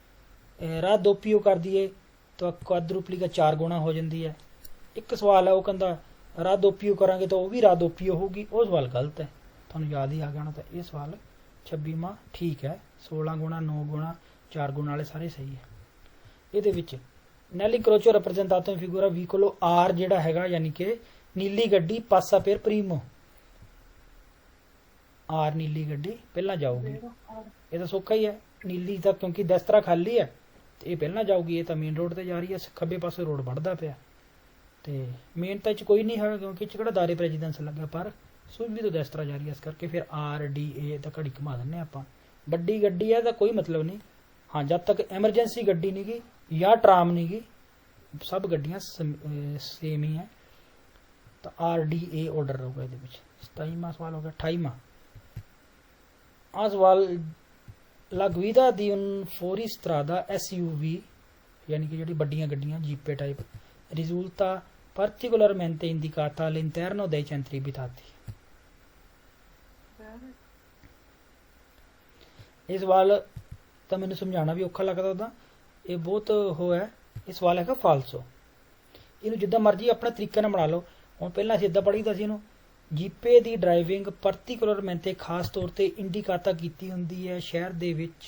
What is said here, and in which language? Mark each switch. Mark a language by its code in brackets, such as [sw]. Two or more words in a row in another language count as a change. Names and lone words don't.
[pa] ਰਾਦੋਪੀਓ ਕਰਦੀ ਹੈ ਤਾਂ ਕੁਆਦਰੂਪਲਿਕਾ 4 ਗੁਣਾ ਹੋ ਜਾਂਦੀ ਹੈ। ਇੱਕ ਸਵਾਲ ਹੈ, ਉਹ ਕਹਿੰਦਾ ਰਾਦੋਪੀਓ ਕਰਾਂਗੇ ਤਾਂ ਉਹ ਵੀ ਰਾਦੋਪੀਓ ਹੋਊਗੀ। ਉਹ ਸਵਾਲ ਗਲਤ ਹੈ, ਤੁਹਾਨੂੰ ਯਾਦ ਹੀ ਆ ਗਿਆ ਹੋਣਾ। ਤਾਂ ਇਹ ਸਵਾਲ 26ਵਾਂ ਠੀਕ ਹੈ। 16 ਗੁਣਾ 9 ਗੁਣਾ 4 ਗੁਣ ਵਾਲੇ ਸਾਰੇ ਸਹੀ ਹੈ। ਇਹਦੇ ਵਿੱਚ [it] nell'incrocio rappresentato in figura vicolo R [pa] ਜਿਹੜਾ ਹੈਗਾ ਯਾਨੀ ਕਿ ਨੀਲੀ ਗੱਡੀ [it] passa per primo, [pa] R ਨੀਲੀ ਗੱਡੀ ਪਹਿਲਾਂ ਜਾਊਗੀ। ਇਹ ਤਾਂ ਸੌਖਾ ਹੀ ਹੈ, ਨੀਲੀ ਤਾਂ ਕਿਉਂਕਿ ਦਸਤਰਾ ਖਾਲੀ ਹੈ ਤੇ ਇਹ ਪਹਿਲਾਂ ਜਾਊਗੀ। ਇਹ ਤਾਂ ਮੇਨ ਰੋਡ ਤੇ ਜਾ ਰਹੀ ਹੈ, ਖੱਬੇ ਪਾਸੇ ਰੋਡ ਵੱਧਦਾ ਪਿਆ ਤੇ ਮੇਨ ਤਾਂ ਚ ਕੋਈ ਨਹੀਂ ਹੈਗਾ ਕਿਉਂਕਿ ਚ ਕਿਹੜਾ [it] dare precedenza [pa] ਲੱਗਿਆ, ਪਰ ਸੂਬੀ ਤੋਂ ਦਸਤਰਾ ਜਾ ਰਹੀ ਹੈ, ਇਸ ਕਰਕੇ ਫਿਰ RDA ਤਾਂ ਘੜੀ ਘੁਮਾ ਦਿੰਦੇ ਆਪਾਂ। ਵੱਡੀ ਗੱਡੀ ਹੈ ਤਾਂ ਕੋਈ ਮਤਲਬ ਨਹੀਂ, ਹਾਂ ਜਦ ਤੱਕ ਐਮਰਜੈਂਸੀ ਗੱਡੀ ਨਹੀਂ ਗਈ ਜਾਂ ਟਰਾਮ ਨਹੀਂ ਗਈ, ਸਭ ਗੱਡੀਆਂ ਸੇਮ ਹੀ ਹੈ ਤਾਂ RDA ਆਰਡਰ ਰਹੂਗਾ ਇਹਦੇ ਵਿੱਚ। 27ਵਾਂ ਸਵਾਲ ਹੋ ਗਿਆ। 28ਵਾਂ ਆਹ ਸਵਾਲ [it] La guida di un fuoristrada SUV [pa] ਯਾਨੀ ਕਿ ਜਿਹੜੀ ਵੱਡੀਆਂ ਗੱਡੀਆਂ ਜੀਪੇ ਟਾਈਪ [it] risulta particolarmente indicata all'interno dei centri abitati। [pa] ਇਹ ਸਵਾਲ ਤਾਂ ਮੈਨੂੰ ਸਮਝਾਉਣਾ ਵੀ ਔਖਾ ਲੱਗਦਾ ਉਹਦਾ, ਇਹ ਬਹੁਤ ਉਹ ਹੈ। ਇਹ ਸਵਾਲ ਹੈਗਾ ਫਾਲਸੋ। ਇਹਨੂੰ ਜਿੱਦਾਂ ਮਰਜ਼ੀ ਆਪਣੇ ਤਰੀਕੇ ਨਾਲ ਬਣਾ ਲਓ। ਹੁਣ ਪਹਿਲਾਂ ਅਸੀਂ ਇੱਦਾਂ ਪੜ੍ਹੀਦਾ ਸੀ ਇਹਨੂੰ, ਜੀਪੇ ਦੀ ਡਰਾਈਵਿੰਗ ਪਾਰਟਿਕੂਲਰਮੈਂਟ ਖਾਸ ਤੌਰ ਤੇ ਇੰਡੀਕਾਤਾ ਕੀਤੀ ਹੁੰਦੀ ਹੈ ਸ਼ਹਿਰ ਦੇ ਵਿੱਚ।